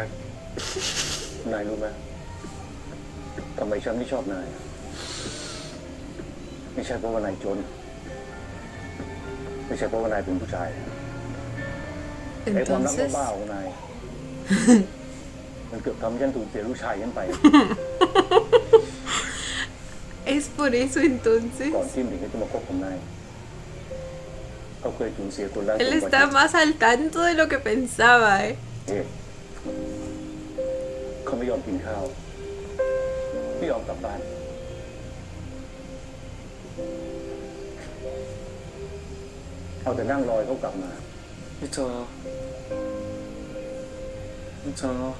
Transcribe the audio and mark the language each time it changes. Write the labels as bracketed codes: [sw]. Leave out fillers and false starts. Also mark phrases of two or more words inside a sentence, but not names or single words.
[th] นายรู้ไหมทำไมฉันไม่ชอบนาย ไม่ใช่เพราะว่านายจน ไม่ใช่เพราะว่านายเป็นผู้ชายไอ้ความรัก [es] Entonces... [th] บ้าๆของนาย มันเกือบทำให้ฉันสูญเสียลูกชายฉันไป [es] Es por eso [th] ก่อน [es] entonces... [th] ที่หมิงจะมาคบกับนายเขาเคยสูญเสียคนรัก [es] Él está más al tanto de lo que pensaba, ¿eh? [th] เขาไม่ยอมกินข้าวไม่ยอมกลับบ้าน เอาแต่นั่งรอให้เขากลับมา พี่โจพี่โจ